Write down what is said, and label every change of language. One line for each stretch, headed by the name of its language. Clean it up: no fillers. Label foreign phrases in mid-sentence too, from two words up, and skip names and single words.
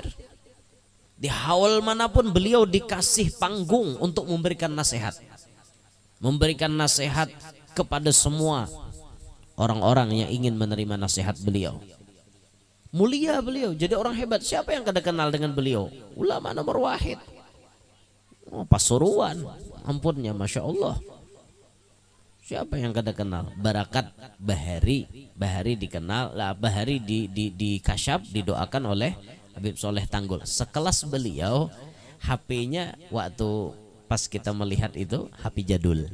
Indonesian: Di haul manapun beliau dikasih panggung untuk memberikan nasihat. Memberikan nasihat kepada semua orang-orang yang ingin menerima nasihat beliau. Mulia beliau, jadi orang hebat. Siapa yang kada kenal dengan beliau? Ulama nomor wahid. Oh, Pasuruan, ampunnya
Arabic: ما شاء الله.
Indonesian: Siapa yang kada kenal? Barakat Bahari. Bahari dikenal, Bahari di kasyaf, didoakan oleh Habib Soleh Tanggul. Sekelas beliau, HP-nya waktu pas kita melihat itu HP jadul.